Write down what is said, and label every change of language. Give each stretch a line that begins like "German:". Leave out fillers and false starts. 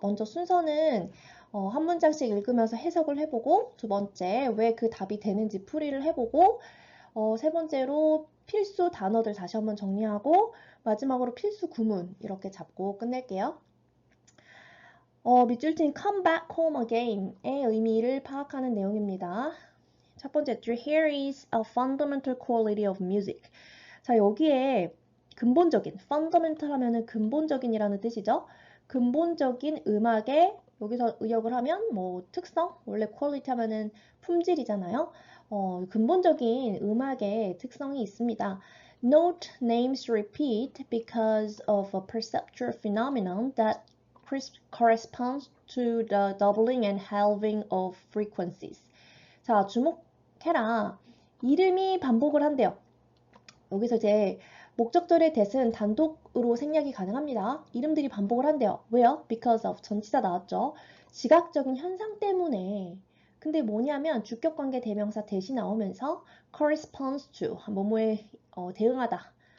Korean: 먼저 순서는 한 문장씩 읽으면서 해석을 해보고 두 번째 왜 그 답이 되는지 풀이를 해보고 세 번째로 필수 단어들 다시 한번 정리하고 마지막으로 필수 구문 이렇게 잡고 끝낼게요. 밑줄친
English: come back home again
Korean: 의 의미를 파악하는 내용입니다. 첫 번째,
English: here is a fundamental quality of music.
Korean: 자, 여기에 근본적인, fundamental 하면은 근본적인이라는 뜻이죠. 근본적인 음악의, 여기서 의역을 하면 뭐 특성, 원래 quality 하면은 품질이잖아요. 근본적인 음악의 특성이 있습니다.
English: Note names repeat because of a perceptual phenomenon that corresponds to the doubling and halving of frequencies.
Korean: 자, 주목해라. 이름이 반복을 한대요. 여기서 이제 목적절의 that은 단독으로 생략이 가능합니다. 이름들이 반복을 한대요. 왜요? Because of 전치사 나왔죠. 지각적인 현상 때문에. 근데 뭐냐면 주격관계 대명사 that이 나오면서 corresponds to 뭐뭐에 대응하다.